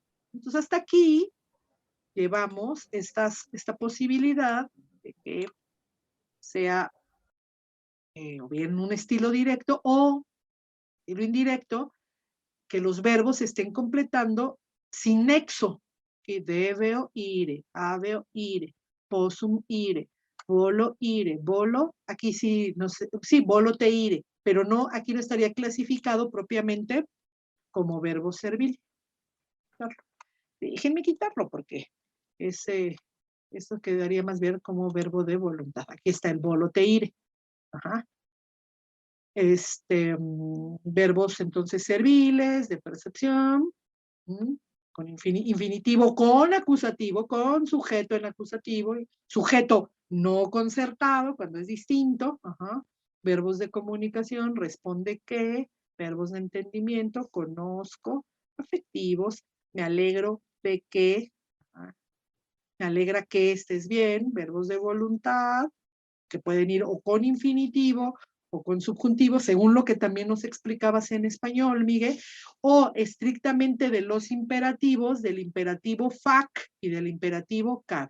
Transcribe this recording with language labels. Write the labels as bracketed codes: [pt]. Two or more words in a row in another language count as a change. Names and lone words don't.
[es] Entonces hasta aquí llevamos esta posibilidad de que sea o bien un estilo directo o estilo indirecto, que los verbos estén completando sin nexo, que [la] debeo ire, habeo ire, possum ire, volo ire, volo, [es] aquí sí, no sé, sí, [la] volo te ire, [es] pero no, aquí no estaría clasificado propiamente como verbo servil. Déjenme quitarlo porque eso quedaría más bien como verbo de voluntad. [la] Aquí está el volo te ire. [es] Ajá. Verbos entonces serviles, de percepción, con infinitivo, con acusativo, con sujeto en acusativo, sujeto no concertado, cuando es distinto, verbos de comunicación, responde que, verbos de entendimiento, conozco, afectivos, me alegro de que, me alegra que estés bien, verbos de voluntad, que pueden ir o con infinitivo o con subjuntivo, según lo que también nos explicabas en español, Miguel, o estrictamente de los imperativos, del imperativo fac y del imperativo cabe.